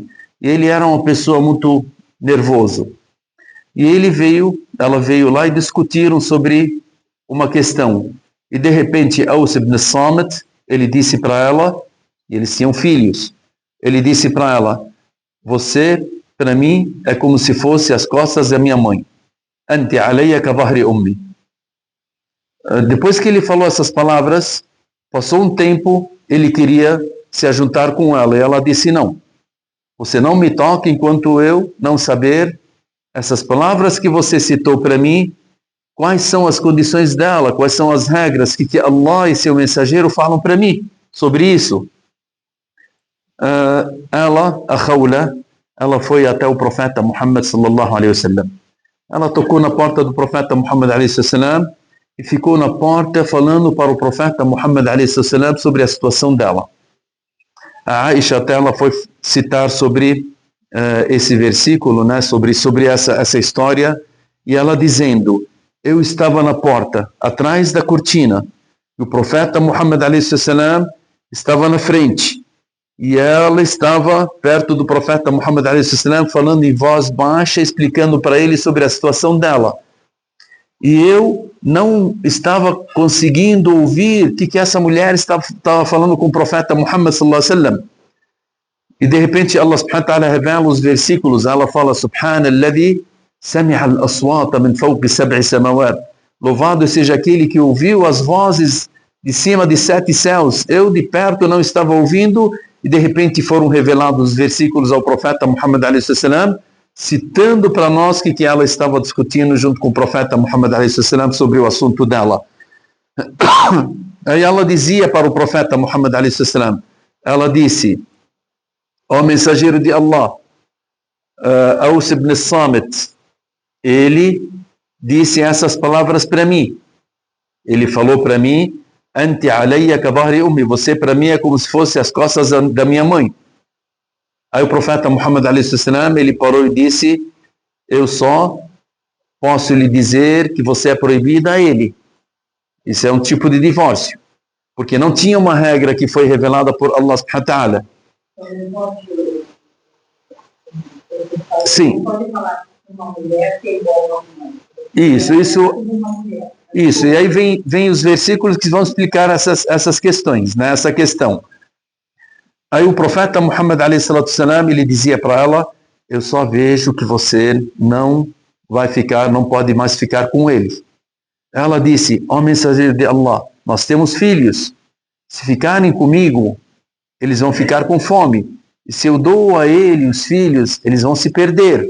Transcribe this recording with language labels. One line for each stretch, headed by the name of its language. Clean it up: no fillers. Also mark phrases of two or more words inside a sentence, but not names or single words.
Portuguese: E ele era uma pessoa muito nervoso. E ela veio lá e discutiram sobre uma questão. E de repente, Aus ibn Samit, ele disse para ela, e eles tinham filhos, ele disse para ela: você, para mim, é como se fosse as costas da minha mãe.
Arabic: أنت علي كظهر أمي.
Portuguese: Depois que ele falou essas palavras, passou um tempo, ele queria se ajuntar com ela, e ela disse: não, você não me toca enquanto eu não saber essas palavras que você citou para mim, quais são as condições dela, quais são as regras que Allah e seu mensageiro falam para mim sobre isso. Ela, a Khawla, ela foi até o profeta Muhammad
Arabic: صلى الله عليه وسلم.
Portuguese: Ela tocou na porta do profeta Muhammad
Arabic: عليه وسلم
Portuguese: e ficou na porta falando para o profeta Muhammad
Arabic: عليه وسلم
Portuguese: sobre a situação dela. A Aisha até ela foi citar sobre esse versículo, né, sobre essa história, e ela dizendo: eu estava na porta, atrás da cortina, e o profeta Muhammad
Arabic: عليه وسلم
Portuguese: estava na frente. E ela estava perto do profeta Muhammad
Arabic: عليه وسلم,
Portuguese: falando em voz baixa, explicando para ele sobre a situação dela. E eu não estava conseguindo ouvir o que essa mulher estava falando com o profeta Muhammad
Arabic: صلى الله عليه وسلم.
Portuguese: E de repente
Arabic: الله سبحانه وتعالى
Portuguese: revela os versículos. Ela fala:
Arabic: سبحان الذي سمع الأصوات من فوق سبع سماوات.
Portuguese: Louvado seja aquele que ouviu as vozes de cima de 7 céus. Eu de perto não estava ouvindo. E de repente foram revelados os versículos ao profeta Muhammad
Arabic: عليه وسلم,
Portuguese: citando para nós que ela estava discutindo junto com o profeta Muhammad
Arabic: عليه وسلم
Portuguese: sobre o assunto dela. Aí ela dizia para o profeta Muhammad
Arabic: عليه وسلم,
Portuguese: ela disse: ó mensageiro de Allah, Aus ibn Samit, ele disse essas palavras para mim. Ele falou para mim:
Arabic: أنت علي كظهر أمي,
Portuguese: você para mim é como se fosse as costas da minha mãe. Aí o profeta Muhammad
Arabic: عليه وسلم,
Portuguese: ele parou e disse: eu só posso lhe dizer que você é proibida a ele. Isso é um tipo de divórcio, porque não tinha uma regra que foi revelada por
Arabic: الله سبحانه وتعالى.
Portuguese: Sim. Isso, e aí vem os versículos que vão explicar essas questões, né? Essa questão. Aí o profeta Muhammad
Arabic: عليه الصلاة السلام,
Portuguese: ele dizia para ela: eu só vejo que você não pode mais ficar com ele. Ela disse: ó mensageiro de Allah, nós temos filhos, se ficarem comigo, eles vão ficar com fome, e se eu dou a ele os filhos, eles vão se perder.